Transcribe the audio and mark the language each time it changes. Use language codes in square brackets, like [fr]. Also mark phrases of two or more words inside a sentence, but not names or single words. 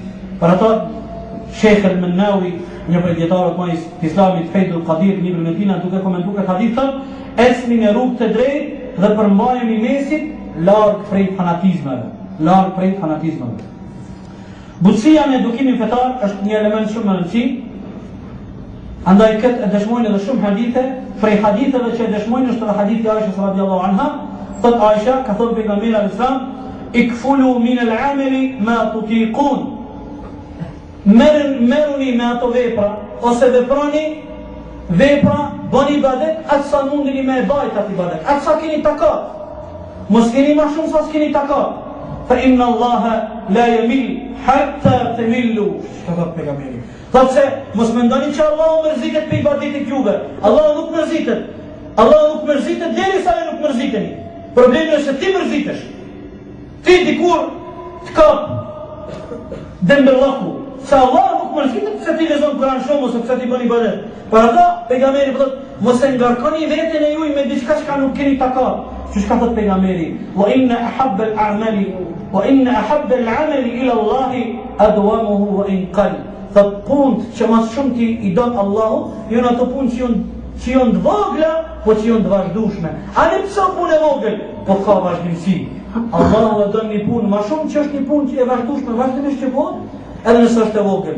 [sq] Për ato, Sheikh al-Mannawi, një prej dietarëve të mëdhenj të Islamit, Faidul Qadir, në librin e tij, duke komentuar këtë hadith, thonë: "Esni në rrugë të drejtë dhe përmbajeni mesit larg prej fanatizmave." Butësia në edukimin fetar është një element shumë i rëndësishëm. Andaj këtë e dëshmojnë edhe shumë hadithe, prej haditheve që e dëshmojnë është edhe hadithi i Aishës [ar] رضي الله عنها, [sq] thot Aisha, ka thënë pejgamberi [ar] عليه السلام, "اكلفوا من الأعمال ما تطيقون." [sq] Merruni me ato vepra ose veproni vepra, bëni ibadet atë sa mundeni me bajt atë ibadet, atë sa keni takat. Mos keni më shumë sa keni takat. [ar] فإن الله لا يمل حتى تملوا. [sq] Shkëtat pejgamberi. Thotë se mos mendoni që Allahu mërzitet për ibadetit juve. Allahu nuk mërzitet derisa ju nuk mërziteni. Problemi është se ti mërzitesh. Ti dikur të kap dembërllaku. Se Allahu nuk mërzitet pse ti lexon Kur'an shumë ose pse ti bën ibadet. Për ato pejgamberi thotë mos e ngarkoni veten e juaj me diçka që nuk keni takat. Që shka thot pejgamberi, [ar] وإن أحب الأعمال إلى الله أدومه وإن قل. [sq] Thot punët që mas shumë ti i don Allahu, janë ato punë që janë që janë të vogla, po që janë të vazhdueshme. Ani pse punë e vogël, po ka vazhdimsi. Allahu e don një punë më shumë që është një punë që e vazhdueshme, vazhdimisht që bëhet, edhe nëse është e vogël.